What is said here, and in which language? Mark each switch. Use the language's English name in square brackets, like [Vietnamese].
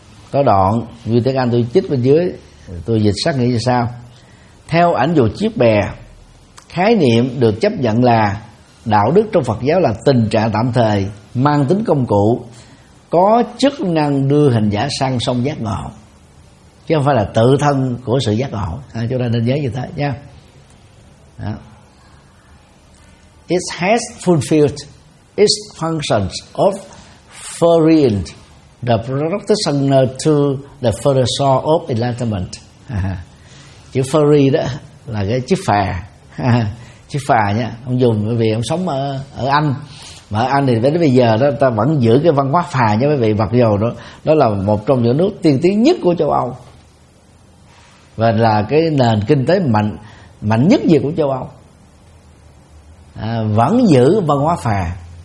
[Vietnamese] có đoạn như tiếng Anh tôi chích bên dưới, tôi dịch sát nghĩa như sau: theo ảnh dụ chiếc bè, khái niệm được chấp nhận là đạo đức trong Phật giáo là tình trạng tạm thời mang tính công cụ, có chức năng đưa hành giả sang sông giác ngộ, chứ không phải là tự thân của sự giác ngộ. Chúng ta nên nhớ như thế nha. [English] It has fulfilled its functions of ferrying the practitioner to the further shore of enlightenment. [Vietnamese] Chữ ferry đó là cái chiếc phà. Chiếc phà nha, ông dùng bởi vì ông sống ở Anh, mà ở Anh thì đến bây giờ đó ta vẫn giữ cái văn hóa phà nha quý vị, mặc dù đó là một trong những nước tiên tiến nhất của châu Âu và là cái nền kinh tế mạnh nhất gì của châu Âu, vẫn giữ văn hóa phà.